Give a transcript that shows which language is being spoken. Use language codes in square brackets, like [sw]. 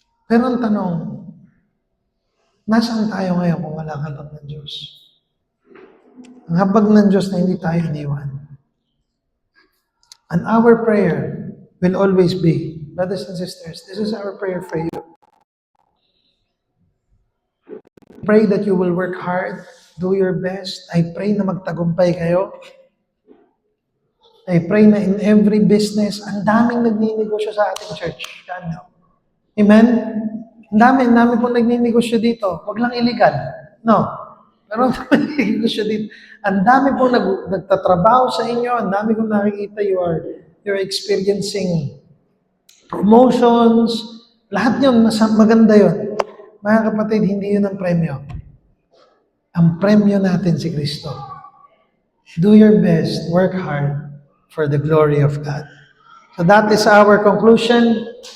[tl] Pero ang tanong, nasaan tayo ngayon kung wala habag ng Diyos? Ang habag ng Diyos na hindi tayo iniwan. [en] And our prayer will always be, brothers and sisters, this is our prayer for you. Pray that you will work hard, do your best. I pray [tl] na magtagumpay kayo. [en] I pray na in every business, [tl] ang daming nagninegosyo sa ating [en] church. God know. Amen? [tl] Ang dami pong nagninegosyo dito. Huwag lang illegal. No. Pero ang dami nagninegosyo dito. Ang dami pong nagtatrabaho sa inyo. Ang dami kong nakikita [en] you're experiencing promotions. [tl] Lahat yun, maganda yun. Mga kapatid, hindi yun ang premyo. Ang premyo natin si Kristo. [en] Do your best, work hard for the glory of God. So that is our conclusion.